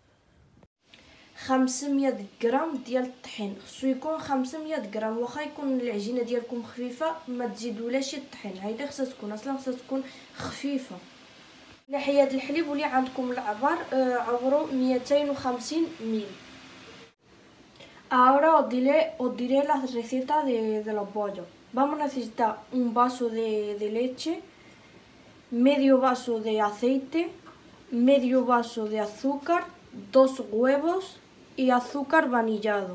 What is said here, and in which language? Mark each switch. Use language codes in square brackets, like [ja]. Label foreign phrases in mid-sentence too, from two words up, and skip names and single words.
[ar] 500 غرام ديال الطحين، خصو يكون 500 غرام، واخا يكون العجينه ديالكم خفيفه ما تزيدولاش الطحين، هايدا خصها تكون اصلا خصها تكون خفيفه. ناحيه الحليب واللي عندكم العبار عبرو 250 مل. [es] Ahora os diré la receta de los bollos. Vamos a necesitar un vaso de leche, medio vaso de aceite, medio vaso de azúcar, 2 huevos y azúcar vanillado.